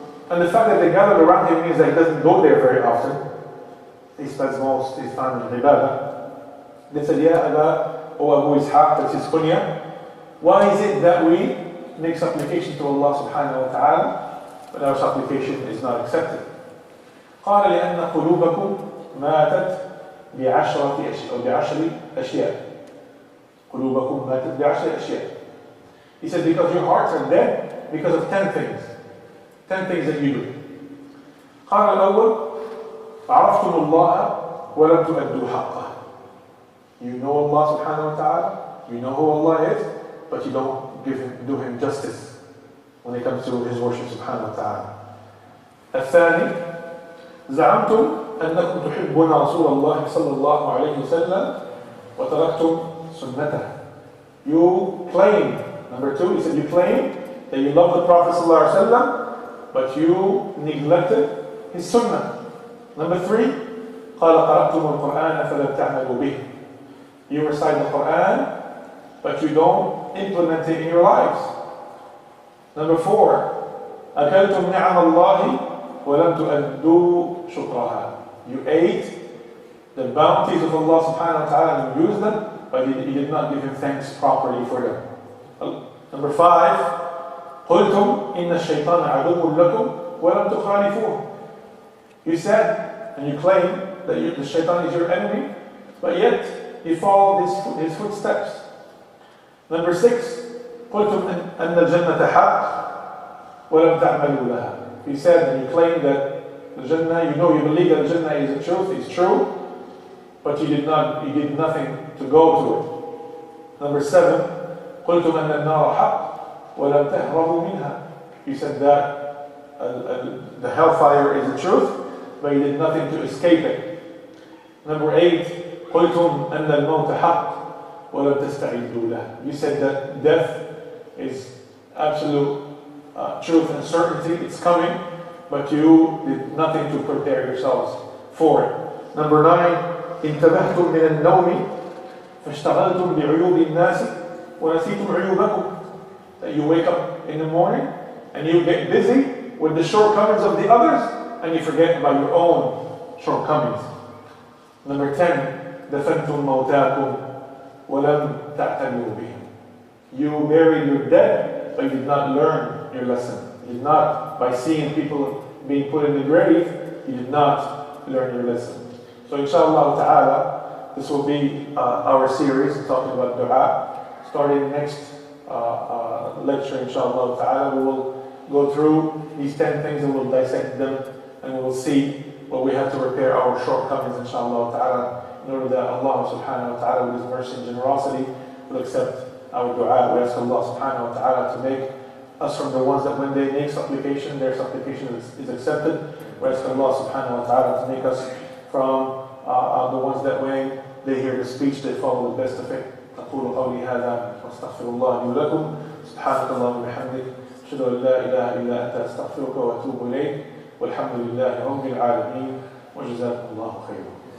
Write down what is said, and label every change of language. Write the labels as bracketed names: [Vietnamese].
[English] And the fact that they gathered around him means that he doesn't go there very often. He spends most of his time in ibadah. They said, Ya Aba, O Abu Ishaq, that's his kunya. Why is it that we make supplication to Allah subhanahu wa ta'ala, but our supplication is not accepted? [Arabic] قال لأن قلوبكم ماتت بعشر أشياء. قلوبكم ماتت بعشر أشياء. [English] He said, because your hearts are dead because of 10 things. 10 things that you do. [Arabic] قال الأول عرفتم الله ولم تؤدوا حقه. [English] You know Allah subhanahu wa ta'ala, you know who Allah is, but you don't do him justice when it comes to his worship subhanahu wa ta'ala. [Arabic] الثاني زعمتم أنكم تحبون رسول الله صلى الله عليه وسلم وتركتم سنته. [English] You claim, number 2, he said you claim that you love the Prophet صلى الله عليه وسلم, but you neglected his sunnah. Number 3, [Arabic] قال قرأتم القرآن فلم تعملوا به. [English] You recite the Quran, but you don't implement it in your lives. Number 4, [Arabic] أكلتم نعم الله ولم تؤدوا شكرها. [English] You ate the bounties of Allah subhanahu wa ta'ala and you used them, but you did not give him thanks properly for them. Number 5, [Arabic] قلتم إن الشيطان عدو لكم ولم تخالفوه. [English] You said and you claim that the shaitan is your enemy, but yet you follow his footsteps. Number 6, [Arabic] قلتم أن الجنة حق ولم تعملوا لها. [English] You said and you claim that the Jannah, you believe that the Jannah is the truth, is true, but you did nothing to go to it. Number 7, [Arabic] قلتم أن النار حق ولم تهربوا منها. [English] You said that the hellfire is the truth, but you did nothing to escape it. Number 8, [Arabic] قلتم أن الموت حق ولم تستعدوا له. [English] You said that death is absolute truth and certainty, it's coming, but you did nothing to prepare yourselves for it. Number 9, [Arabic] انتبهتم من النوم فاشتغلتم بعيوب الناس ونسيتم عيوبكم. [English] That you wake up in the morning and you get busy with the shortcomings of the others and you forget about your own shortcomings. Number 10, [Arabic] دفنتم موتاكم ولم تعتنوا بهم. [English] You buried your dead, but you did not learn your lesson. You did not, by seeing people being put in the grave, you did not learn your lesson. So inshallah ta'ala, this will be our series talking about dua. Starting next lecture, inshallah ta'ala, we will go through these 10 things and we'll dissect them and we will see what we have to repair our shortcomings, inshallah ta'ala, in order that Allah subhanahu wa ta'ala, with His mercy and generosity, will accept our dua. We ask Allah subhanahu wa ta'ala to make us from the ones that when they make supplication, their supplication is accepted. We ask Allah subhanahu wa ta'ala to make us from the ones that when they hear the speech, they follow the best of it. [Arabic] أقول قولي هذا وأستغفر الله لي ولكم سبحانك اللهم وبحمدك أشهد أن لا إله إلا أنت أستغفرك وأتوب إليك والحمد لله رب العالمين وجزاكم الله خيرا.